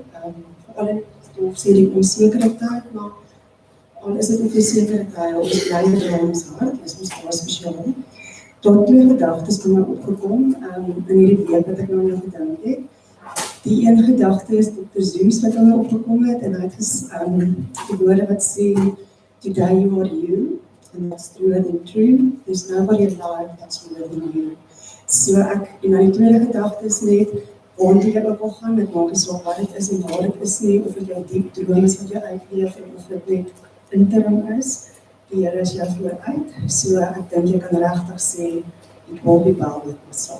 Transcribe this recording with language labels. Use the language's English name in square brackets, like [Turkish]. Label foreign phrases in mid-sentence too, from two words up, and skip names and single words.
[Afrikaans] Veral in of sê die onsekere tyd, maar al is dit 'n sekere tyd, ons bly in ons hart, is ons baie spesiaal. Tot 2 gedagtes het my opgekom in hierdie week wat ek nou aan jou gedink het. Die een gedagte is Dr. Zeus wat aan my opgekom het en hy het die woorde wat sê, [English] "Today you are you, and that's true and true. There's nobody alive that's more than you." [Afrikaans] So ek, en dan die tweede gedagte is net, waarom jy ook al gaan, dit maak nie saak wat dit is en waar dit is nie, of dit jou diep droom is wat jou uitleef en of dit net interim is. Die Here is jou vooruit. So ek dink jy kan regtig sê, [English] it will be well with my soul.